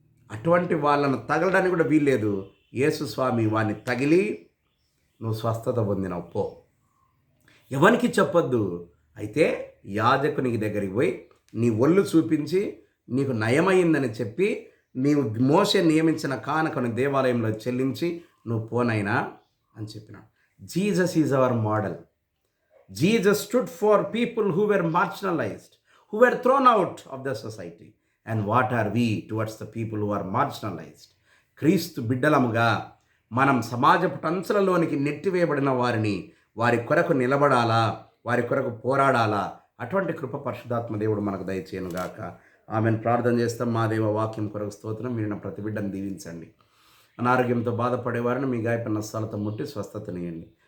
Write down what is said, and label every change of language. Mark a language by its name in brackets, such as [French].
[Telugu] అటువంటి వాళ్ళను తగలడానికి కూడా వీల్లేదు. యేసు స్వామి వాడిని తగిలి నువ్వు స్వస్థత పొందినవు పో, ఎవరికి చెప్పొద్దు. అయితే యాజకునికి దగ్గరికి పోయి నీ ఒళ్ళు చూపించి నీకు నయమైందని చెప్పి నీవు మోషే నియమించిన కానుకను దేవాలయంలో చెల్లించి నువ్వు పోనైనా అని చెప్పినాడు. [English] Jesus is our model. Jesus stood for people who were marginalized, who were thrown out of the society. And what are we towards the people who are marginalized? [Telugu] క్రీస్తు బిడ్డలముగా మనం సమాజపు టంచులలోనికి నెట్టివేయబడిన వారి కొరకు నిలబడాలా, వారి కొరకు పోరాడాలా. అటువంటి కృప పరిశుద్ధాత్మ దేవుడు మనకు దయచేయనుగాక. ఆమెను ప్రార్థన చేస్తాం. మా దేవ వాక్యం కొరకు స్తోత్రం. మీరు నా ప్రతి బిడ్డను దీవించండి. అనారోగ్యంతో బాధపడేవారిని మీ గాయపడిన స్థలతో ముట్టి స్వస్థతనియండి.